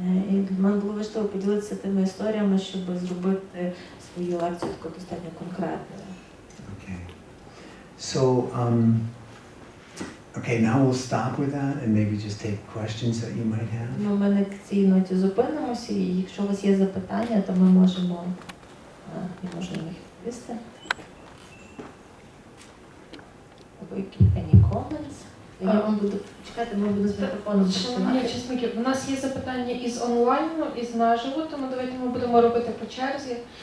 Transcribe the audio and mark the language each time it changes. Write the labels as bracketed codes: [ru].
[uk] І для мене було важливо поділитися тими історіями, щоб зробити свою лекцію таку достатньо конкретною. [en] Okay. So, okay, now we'll stop with that and maybe just take questions that you might have. [uk] Ми на цій ноті зупинимося, і якщо у вас є запитання, то ми можемо їх відповісти. [en] Any comments? [uk] Я вам буду чекати, ми будемо з мікрофоном Шановні учасники, у нас є запитання із онлайну, із наживо, тому давайте ми будемо робити по черзі.